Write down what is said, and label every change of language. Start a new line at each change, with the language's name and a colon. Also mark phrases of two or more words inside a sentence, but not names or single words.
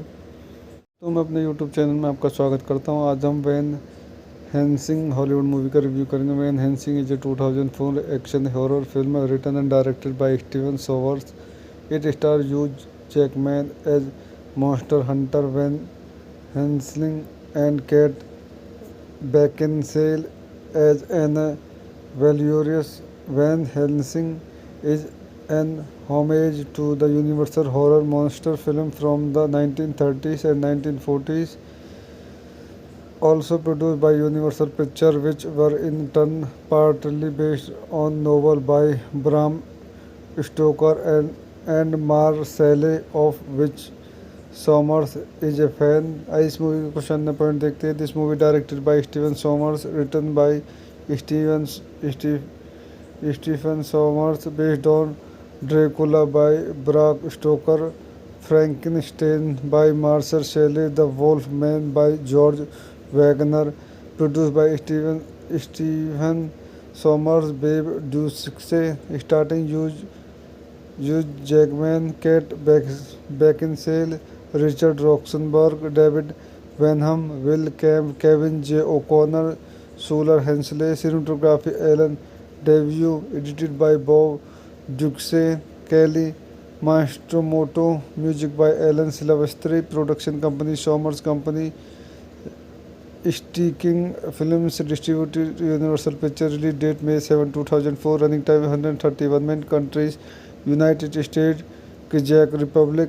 Hindi: तो मैं अपने यूट्यूब चैनल में आपका स्वागत करता हूँ. आज हम वैन हेल्सिंग हॉलीवुड मूवी का रिव्यू करेंगे.
English: Van Helsing is a 2004 action horror film written and directed by Steven Sommers. It star Hugh Jackman as monster hunter Van Helsing and Kate Beckinsale as an valorous. Van Helsing is an homage to the Universal horror monster film from the 1930s and 1940s, also produced by Universal Pictures, which were in turn partly based on novel by Bram Stoker and Marcelle, of which Sommers is a fan.
Hindi: इस मूवी के क्वेश्चन ने पॉइंट देखते हैं.
English: This movie directed by Steven Sommers, written by Stephen Sommers, based on Dracula by Bram Stoker, Frankenstein by Marshall Shelley, The Wolf Man by George Waggner, produced by Steven Sommers, Bob Ducsay, starting Hugh Jackman, Kate Beckinsale, Richard Roxburgh, David Wenham, Will Kemp, Kevin J. O'Connor, Shuler Hensley. Cinematography Allen Daviau, edited by Bob Ducsay, Kelly Matsumoto, music by Alan Silvestri. Production company Sommers Company. Sticking Films distributed Universal Pictures. release date May 7, 2004. Running time 131 minutes. Countries United State, Czech Republic.